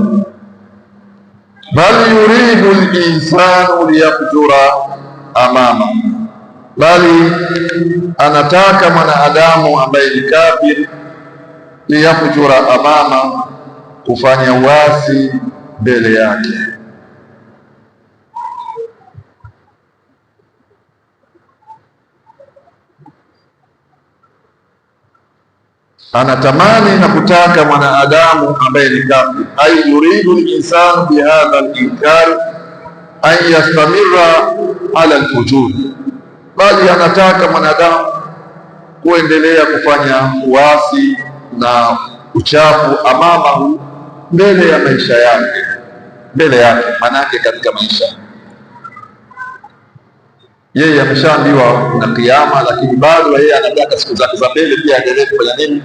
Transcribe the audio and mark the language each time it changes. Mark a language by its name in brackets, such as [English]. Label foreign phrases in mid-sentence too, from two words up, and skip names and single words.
[Arabic] بل يريد الإنسان ليفجر أمامه, [Swahili] bali anataka mwanadamu ambaye ni kafir, [Arabic] ليفجر أمامه, [Swahili] kufanya uasi mbele yake. Anatamani na kutaka mwanadamu ambaye ni kafir, ay [Arabic] يريد الإنسان بهذا الإنكار أن يستمر على الفجور, [Swahili] bali anataka mwanadamu kuendelea kufanya uasi na uchafu amamahu, mbele ya maisha yake, mbele yake manake katika maisha yeye ameshaambiwa na kiyama, lakini bado yeye anataka siku zake za mbele pia aendelee kufanya nini?